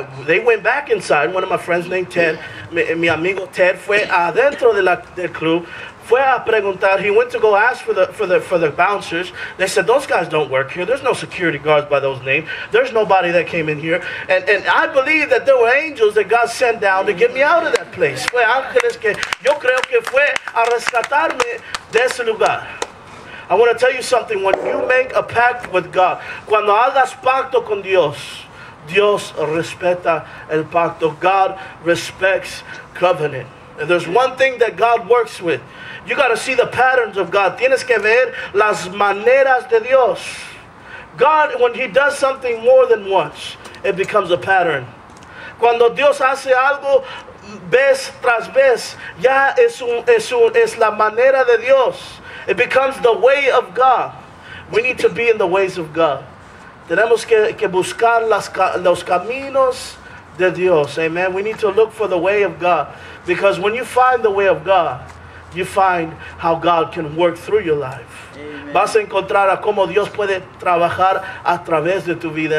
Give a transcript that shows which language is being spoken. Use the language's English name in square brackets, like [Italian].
[English] They went back inside. One of my friends named Ted, [Spanish] mi amigo Ted, fue adentro del club. Fue a preguntar. [English] He went to go ask for the bouncers. They said, those guys don't work here. There's no security guards by those names. There's nobody that came in here. And I believe that there were angels that God sent down to get me out of that place. [Spanish] Fue ángeles que yo creo que fue a rescatarme de ese lugar. [English] I want to tell you something. When you make a pact with God, [Spanish] cuando hagas pacto con Dios, Dios respeta el pacto. [English] God respects covenant. And there's one thing that God works with. You got to see the patterns of God. [Spanish] Tienes que ver las maneras de Dios. [English] God, when he does something more than once, it becomes a pattern. [Spanish] Cuando Dios hace algo vez tras vez, ya es la manera de Dios. [English] It becomes the way of God. We need to be in the ways of God. [Spanish] Tenemos que buscar los caminos de Dios. [English] Amen. We need to look for the way of God. Because when you find the way of God, you find how God can work through your life. Amen. [Spanish] Vas a encontrar a cómo Dios puede trabajar a través de tu vida.